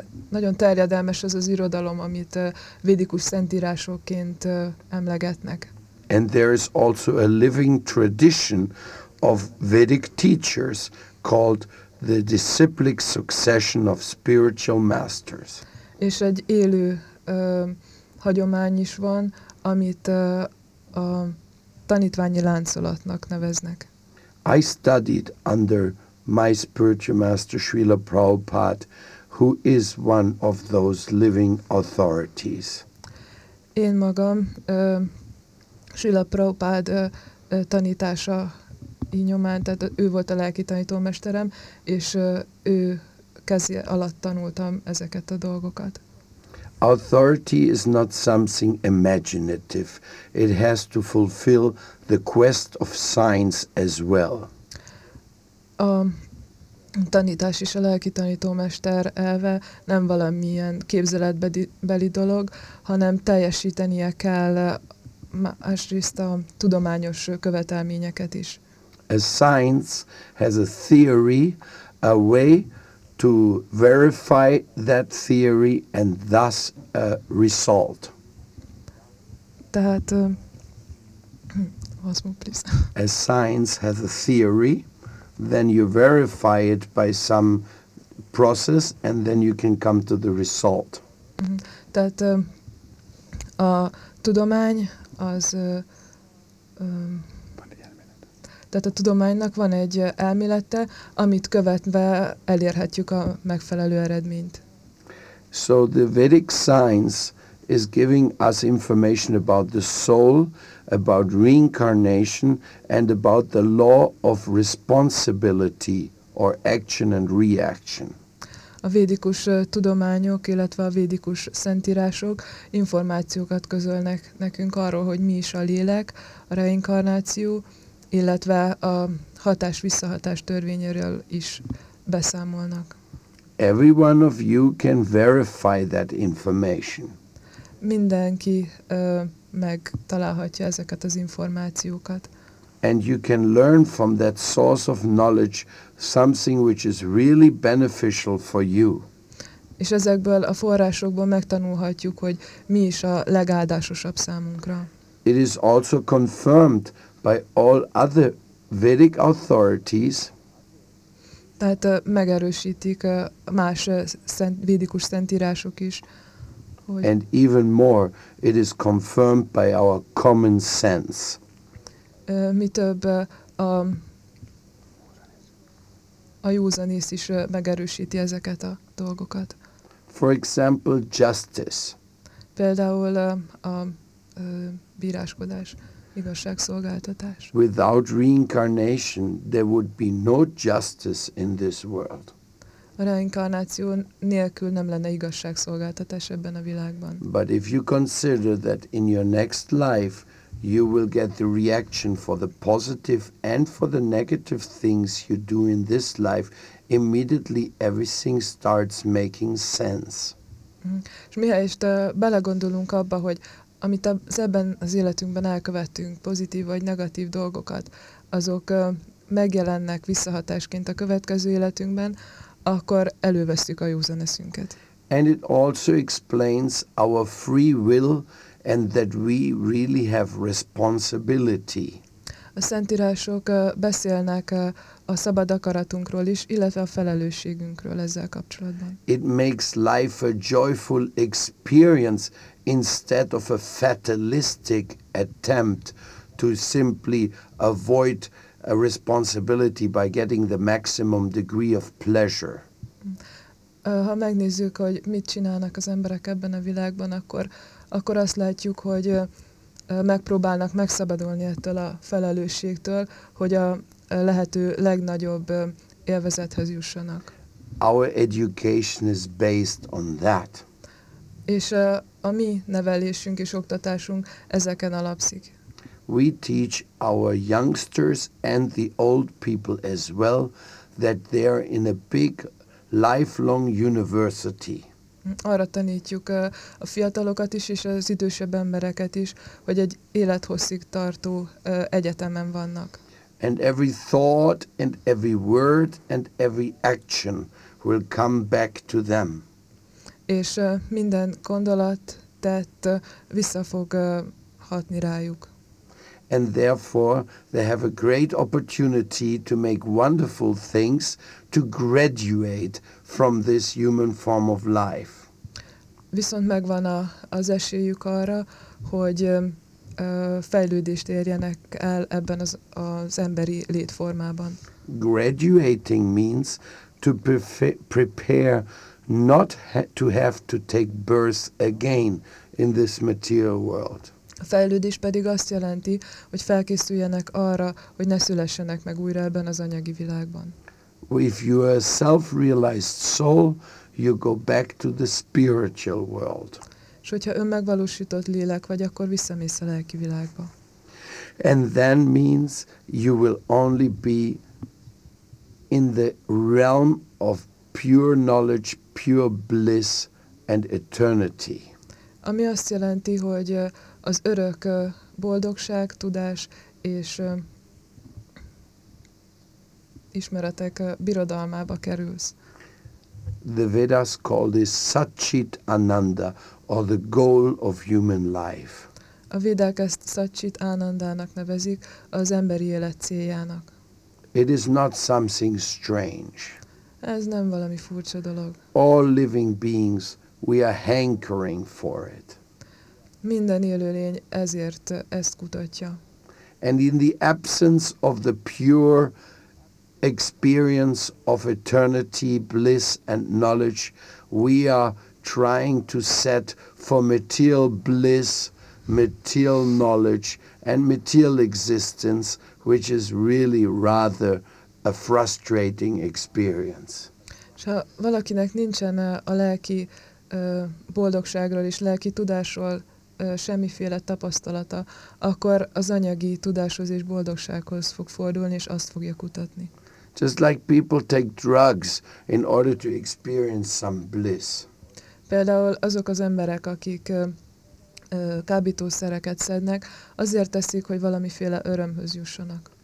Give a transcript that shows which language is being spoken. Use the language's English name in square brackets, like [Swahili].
[Hungarian] Nagyon terjedelmes az az irodalom, amit védikus szentírásokként emlegetnek. [English] And there is also a living tradition of Vedic teachers called the disciplic succession of spiritual masters. [Hungarian] És egy élő hagyomány is van, amit a tanítványi láncolatnak neveznek. [English] I studied under my spiritual master Srila Prabhupada, who is one of those living authorities. [Hungarian] Én magam Srila Prabhupád tanítása nyomán, tehát ő volt a lelki tanítómesterem, és ő kezé alatt tanultam ezeket a dolgokat. [English] Authority is not something imaginative. It has to fulfill the quest of science as well. [Hungarian] A tanítás és a lelki tanítómester elve nem valamilyen képzeletbeli dolog, hanem teljesítenie kell másrészt a tudományos követelményeket is. [English] A science has a theory, a way to verify that theory and thus a result. [Hungarian] Tehát, [English] one more, please. A science has a theory, then you verify it by some process and then you can come to the result. [Hungarian] Tehát a tudomány az tehát a tudománynak van egy elmélete, amit követve elérhetjük a megfelelő eredményt. [English] So the Vedic science is giving us information about the soul, about reincarnation, and about the law of responsibility, or action and reaction. [Hungarian] A védikus tudományok, illetve a védikus szentírások információkat közölnek nekünk arról, hogy mi is a lélek, a reinkarnáció, illetve a hatás-visszahatás törvényéről is beszámolnak. [English] Every one of you can verify that information. [Hungarian] Mindenki megtalálhatja ezeket az információkat. [English] And you can learn from that source of knowledge something which is really beneficial for you. [Hungarian] És ezekből a forrásokból megtanulhatjuk, hogy mi is a legáldásosabb számunkra. [English] It is also confirmed by all other Vedic authorities. [Hungarian] Tehát megerősítik más védikus szentírások is. Hogy [English] and even more, it is confirmed by our common sense. [Hungarian] Mi több a józanész is megerősíti ezeket a dolgokat. [English] For example, justice. [Hungarian] Például a bíráskodás. Igazságszolgáltatás. [English] Without reincarnation, there would be no justice in this world. [Hungarian] A reinkarnáció nélkül nem lenne igazságszolgáltatás ebben a világban. [English] But if you consider that in your next life, you will get the reaction for the positive and for the negative things you do in this life, immediately everything starts making sense. [Hungarian] És mihelyest belegondolunk abba, hogy amit ebben az életünkben elkövettünk, pozitív vagy negatív dolgokat, azok megjelennek visszahatásként a következő életünkben, akkor elővesztük a józan eszünket. [English] And it also explains our free will and that we really have responsibility. [Hungarian] A szentírások beszélnek a szabad akaratunkról is, illetve a felelősségünkről ezzel kapcsolatban. [English] It makes life a joyful experience instead of a fatalistic attempt to simply avoid a responsibility by getting the maximum degree of pleasure. [Hungarian] Ha megnézzük, hogy mit csinálnak az emberek ebben a világban, akkor azt látjuk, hogy megpróbálnak megszabadulni ettől a felelősségtől, hogy a lehető legnagyobb élvezethez jussanak. [English] Our education is based on that. [Hungarian] És a mi nevelésünk és oktatásunk ezeken alapszik. [English] We teach our youngsters and the old people as well that they are in a big lifelong university. [Hungarian] Arra tanítjuk a fiatalokat is és az idősebb embereket is, hogy egy élethosszig tartó egyetemen vannak. [English] And every thought and every word and every action will come back to them. [Hungarian] És minden gondolat, tett vissza fog hatni rájuk. [English] And therefore they have a great opportunity to make wonderful things to graduate from this human form of life. [Hungarian] Viszont megvan az esélyük arra, hogy fejlődést érjenek el ebben az emberi létformában. [English] Graduating means to prepare not to have to take birth again in this material world. [Hungarian] A fejlődés pedig azt jelenti, hogy felkészüljenek arra, hogy ne szülessenek meg újra ebben az anyagi világban. [English] If you are a self-realized soul, you go back to the spiritual world. [Hungarian] És hogyha önmegvalósított lélek vagy, akkor visszamész a lelki világba. [English] And then means you will only be in the realm of pure knowledge, pure bliss and eternity. [Hungarian] Ami azt jelenti, hogy az örök boldogság, tudás és ismeretek birodalmába kerülsz. [English] The Vedas call this Satchit Ananda, or the goal of human life. [Hungarian] A Védák ezt Satchit Anandának nevezik, az emberi élet céljának. [English] It is not something strange. [Hungarian] Ez nem valami furcsa dolog. [English] All living beings, we are hankering for it. [Hungarian] Minden élőlény ezért ezt kutatja. [English] And in the absence of the pure experience of eternity, bliss and knowledge, we are trying to set for material bliss, material knowledge and material existence, which is really rather a frustrating experience. [Hungarian] És ha valakinek nincsen a lelki boldogságról és lelki tudásról semmiféle tapasztalata, akkor az anyagi tudáshoz és boldogsághoz fog fordulni, és azt fogja kutatni. [English] Just like people take drugs in order to experience some bliss. [Hungarian] Például azok az emberek, akik kábítószereket szednek, azért teszik, hogy valamiféle örömhöz jussanak.